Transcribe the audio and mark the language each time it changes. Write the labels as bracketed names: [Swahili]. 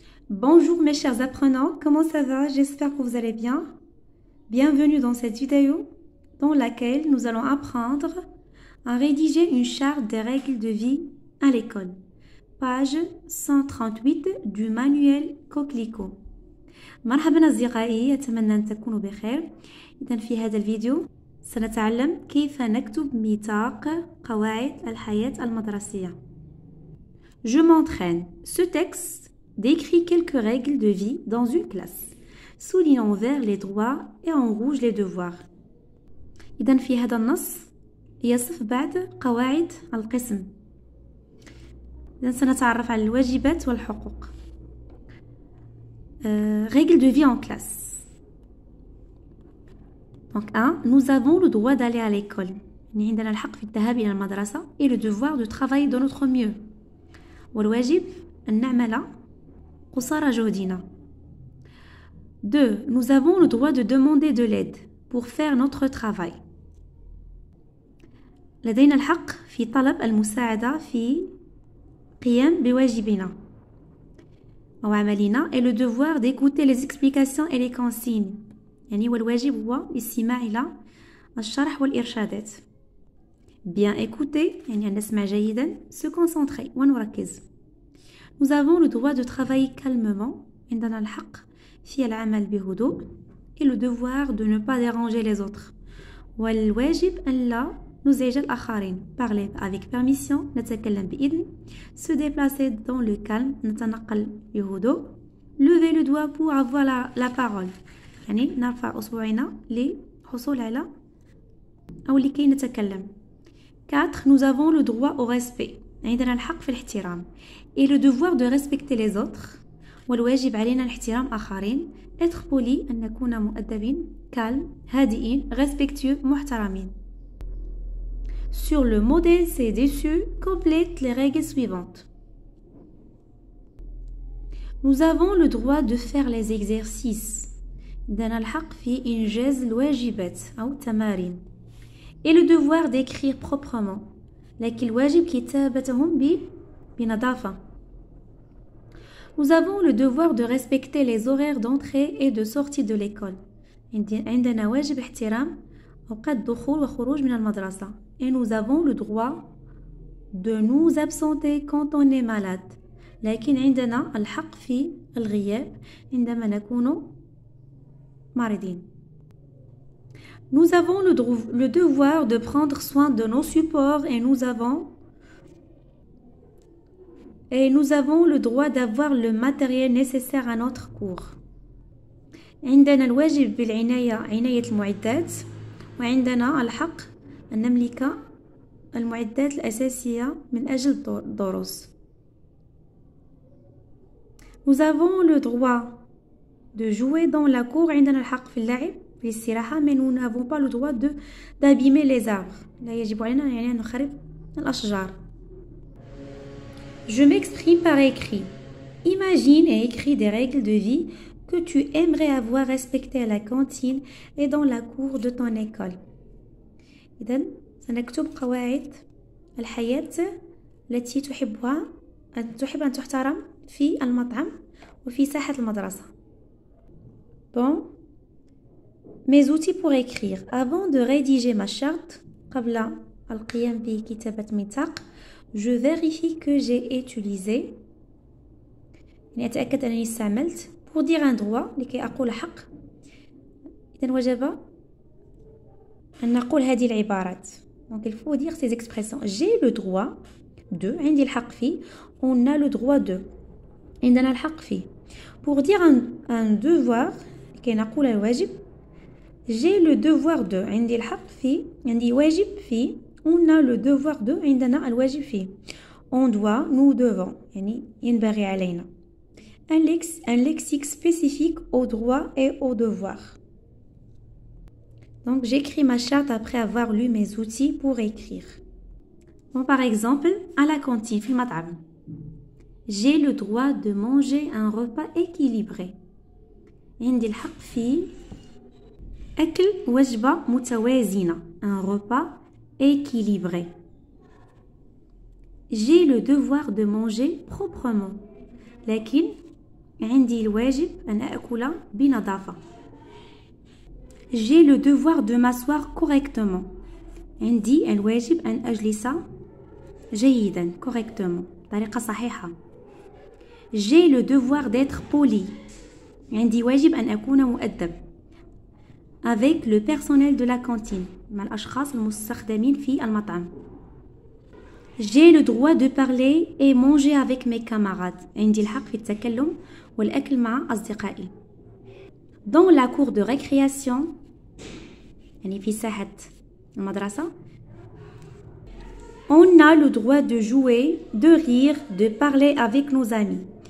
[French] Bonjour mes chers apprenants, comment ça va? J'espère que vous allez bien. Bienvenue dans cette vidéo dans laquelle nous allons apprendre à rédiger une charte des règles de vie à l'école. Page 138 du manuel Coquelicot. [Arabic] مرحبا أصدقائي، أتمنى أن تكونوا بخير. إذن في هذا الفيديو سنتعلم كيف نكتب ميثاق قواعد الحياة المدرسية. [French] Je m'entraîne. Ce texte décrit quelques règles de vie dans une classe. Souligne en vert les droits et en rouge les devoirs. [Arabic] إذن في هذا النص يصف بعض قواعد القسم. إذن سنتعرف على الواجبات والحقوق. [French] Règles de vie en classe. Donc 1. Nous avons le droit d'aller à l'école. [Arabic] يعني عندنا الحق في الذهاب إلى المدرسة [French] et le devoir de travailler de notre mieux. [Arabic] والواجب أن نعمل قصارى جهدنا. [French] 2. Nous avons le droit de demander de l'aide pour faire notre travail. [Arabic] لدينا الحق في طلب المساعدة في قيام بواجبنا أو عملنا [French] et le devoir d'écouter les explications et les consignes. [Arabic] يعني والواجب هو الاستماع إلى الشرح والإرشادات. [French] Bien écouter [Arabic] يعني أن نسمع جيدا. [French] Se concentrer [Arabic] ونركز. [French] Nous avons le droit de travailler calmement. [Arabic] عندنا الحق في العمل بهدوء [French] et le devoir de ne pas déranger les autres. [Arabic] والواجب أن لا نزعج الآخرين. [French] Parler avec permission. [Arabic] نتكلم بإذن. [French] Se déplacer dans le calme. [Arabic] نتنقل بهدوء. [French] Lever le doigt pour avoir la parole. [Arabic] يعني نرفع أصبعنا للحصول على أو لكي نتكلم. [French] 4. Nous avons le droit au respect. [Arabic] عندنا الحق في الاحترام. [French] Et le devoir de respecter les autres. [Arabic] والواجب علينا الاحترام آخرين. [French] Être poli [Arabic] أن نكون مؤدبين. [French] Calme. [Arabic] هادئين. [French] Respectueux. [Arabic] محترمين. [French] Sur le modèle ci-dessus, complète les règles suivantes. Nous avons le droit de faire les exercices. [Arabic] عندنا الحق في إنجاز الواجبات أو التمارين. [French] Et le devoir d'écrire proprement. [Arabic] لكن الواجب كتابتهم بنظافة. [French] Nous avons le devoir de respecter les horaires d'entrée et de sortie de l'école. [Arabic] عندنا واجب احترام أوقات دخول وخروج من المدرسة. [French] Et nous avons le droit de nous absenter quand on est malade. [Arabic] لكن عندنا الحق في الغياب عندما نكون مريضين. [French] Nous avons le devoir de prendre soin de nos supports et nous avons le droit d'avoir le matériel nécessaire à notre cours. [Arabic] عندنا الواجب عناية المعدات وعندنا الحق أن نملك المعدات الأساسية من أجل الدروس. [French] Nous avons le droit de jouer dans la cour. [Arabic] عندنا الحق في اللعب في الاستراحة. [French] mais nous n'avons pas le droit d'abîmer les arbres. [Arabic] لا يجب علينا يعني أن نخرب الأشجار. [French] Je m'exprime par écrit. Imagine et écris des règles de vie que tu aimerais avoir respectées à la cantine et dans la cour de ton école. [Arabic] إذن سنكتب قواعد الحياة التي تحب أن تحترم في المطعم وفي ساحة المدرسة. [French] Bon. Mes outils pour écrire. Avant de rédiger ma charte, [Arabic] قبل القيام بكتابة ميثاق, [French] je vérifie que j'ai utilisé. [Arabic] يعني أتأكد أنني استعملت [French] pour dire un droit [Arabic] لكي أقول حق. إذن وجب أن نقول هذه العبارات. [French] Donc il faut dire ces expressions. J'ai le droit de. [Arabic] عندي الحق في. [French] On a le droit de. [Arabic] عندنا الحق في. [French] Pour dire un devoir [Arabic] لكي نقول الواجب. [French] J'ai le devoir de. [Arabic] عندي الحق في. عندي واجب في. [French] On a le devoir de. [Arabic] عندنا الواجب في. [French] On doit. Nous devons. [Arabic] يعني ينبغي علينا. [French] Un lexique spécifique aux droits et aux devoirs. Donc j'écris ma charte après avoir lu mes outils pour écrire. Bon, par exemple, à la cantine [Arabic] في المطعم. [French] J'ai le droit de manger un repas équilibré. [Arabic] عندي الحق في أكل وجبة متوازنة. [French] Un repas équilibré. J'ai le devoir de manger proprement. [Arabic] لكن عندي الواجب أن أكل بنظافة. [French] J'ai le devoir de m'asseoir correctement. [Arabic] عندي الواجب أن أجلس جيدا [French] correctement [Arabic] بطريقة صحيحة. [French] J'ai le devoir d'être poli. [Arabic] عندي واجب أن أكون مؤدب. [French] Avec le personnel de la cantine [Arabic] مع الأشخاص المستخدمين في المطعم. [French] J'ai le droit de parler et manger avec mes camarades. [Arabic] عندي الحق في التكلم والأكل مع أصدقائي. [French] Dans la cour de récréation [Arabic] يعني في ساحة المدرسة. [French] On a le droit de jouer, de rire, de parler avec nos amis.